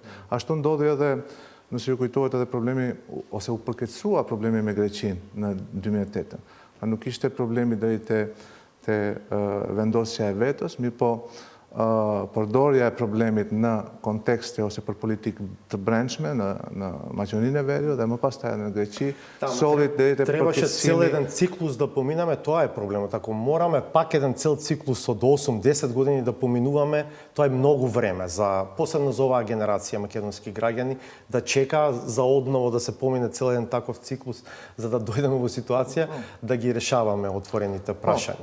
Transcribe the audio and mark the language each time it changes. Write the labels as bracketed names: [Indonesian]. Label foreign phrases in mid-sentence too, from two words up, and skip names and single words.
[Albanian] Ashtu ndodhi edhe, nëse ju kujtohet, edhe problemi ose u përkeqësua problemi me Greqinë në 2008. Nuk ishte problemi deri te vendosja e vetës, mirë po përdorja e problemit në kontekste ose për politikë të brendshme në Maqedoninë e Veriut dhe më pastaj në Greqi, solli deri te [Macedonian] Требаше цел [Albanian] përkeqësimi. [Macedonian] еден циклус да поминаме, тоа е проблемот. Ако мораме пак еден цел циклус од 8-10 години да поминуваме, тоа е многу време за посебно за оваа генерација македонски граѓани да чека за одново да се помине цел еден таков циклус за да дојдеме во ситуација да ги решаваме отворените прашања.